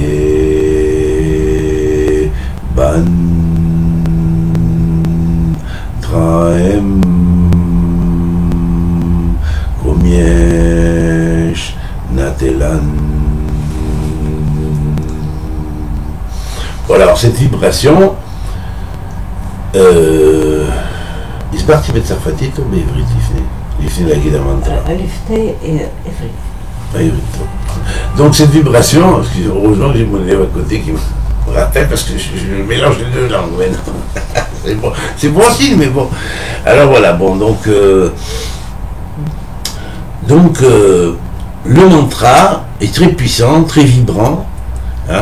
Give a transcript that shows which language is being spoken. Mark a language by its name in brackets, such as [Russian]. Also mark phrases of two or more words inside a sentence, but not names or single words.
[French] De Ban yesh natelan. Voilà, alors cette vibration, [Hebrew] הסברתי בצרפתית או בעברית לפני להגיד המנטרה? לפני עברית. בעברית, טוב. [French] Donc cette vibration, heureusement que j'ai mon élève à côté qui me rappelle parce que je mélange les deux langues maintenant. C'est bon signe, mais bon. Alors voilà, bon, donc le mantra est très puissant, très vibrant, hein.